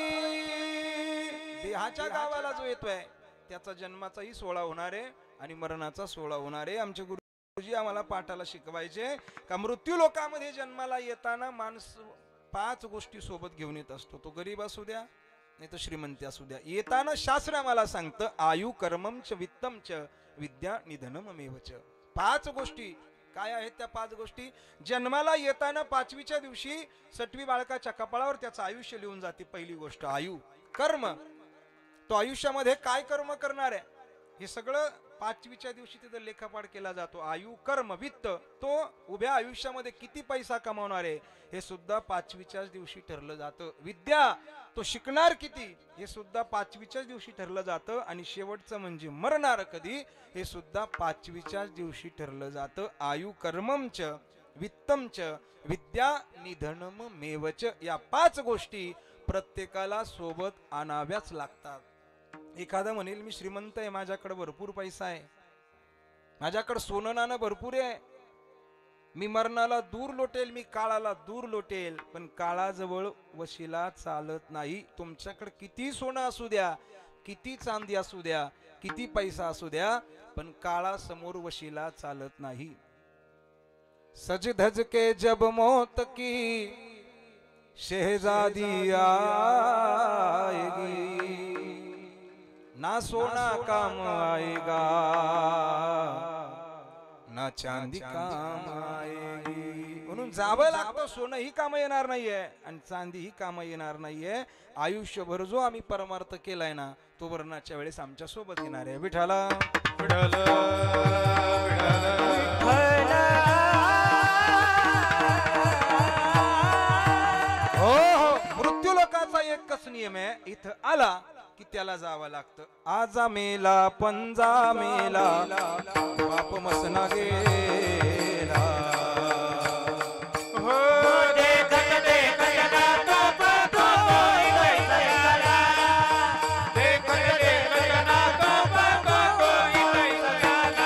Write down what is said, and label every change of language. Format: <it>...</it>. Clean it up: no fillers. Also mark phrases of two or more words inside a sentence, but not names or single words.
<mr>देहाच्या गावाला जो येतोय त्याचा जन्माचाही सोहळा होणार आहे आणि मरणाचा सोहळा होणार आहे. आमचे गुरुजी आम्हाला पाठाला शिकवायचे का मृत्यू लोकामध्ये जन्माला येताना माणूस 5 गोष्टी सोबत घेऊन येत असतो. तो गरीब असू द्या नाही तर श्रीमंती असू द्या. येताना शास्त्र आम्हाला सांगतं</mr> <sa>आयु कर्मम च वित्तम च विद्या निधनम मेवच.</sa> <mr>5 गोष्टी काय आहेत त्या 5 गोष्टी? जन्माला येताना 5वीच्या दिवशी 6वी बाळकाच्या कपाळावर त्याचं आयुष्य लिहून जाते. पहिली गोष्ट आयु. कर्म, तो आयुष्यामध्ये काय कर्म करणार आहे हे सगळं पाचवीच्या दिवशी तिथं लेखापाठ केला जातो. आयु, कर्म, वित्त, तो उभ्या आयुष्यामध्ये किती पैसा कमावणार आहे हे सुद्धा पाचवीच्याच दिवशी ठरलं जातं. विद्या, तो शिकणार किती हे सुद्धा पाचवीच्याच दिवशी ठरलं जातं. आणि शेवटचं म्हणजे मरणार कधी हे सुद्धा पाचवीच्याच दिवशी ठरलं जातं.</mr> <sa>आयु कर्मंच वित्तंच विद्या निधनम मेवच,</sa> <mr>या 5 गोष्टी प्रत्येकाला सोबत आणाव्याच लागतात. एखादा म्हणेल मी श्रीमंत आहे, माझ्याकडे भरपूर पैसा आहे, माझ्याकडे सोनं नाणं भरपूर आहे, मी मरणाला दूर लोटेल, मी काळाला दूर लोटेल. पण काळाजवळ वशिला चालत नाही. तुमच्याकडे किती सोनं असू द्या, किती चांदी असू द्या, किती पैसा असू द्या, पण काळासमोर वशिला चालत नाही.</mr> <hi>सज धज के जब मौत की शहजादी आएगी, ना सोना काम आएगा ना चांदी काम आएगी.</hi> <mr>म्हणून जावं लागतं. सोनं ही काम येणार नाहीये आणि चांदी ही काम येणार नाहीये. आयुष्यभर जो आम्ही परमार्थ केलाय ना तो मरणाच्या वेळेस आमच्या सोबत येणार आहे. विठाला विठाल हो हो. मृत्यू लोकाचा एकच नियम आहे, इथं आला की त्याला जावं लागतं. आजा मेला पंजा मेला बाप मसना गेला.</mr> <hi>हो देखत देखत ना तो पातो कोई सयाला, देखत देखत ना तो पातो कोई सयाला.</hi>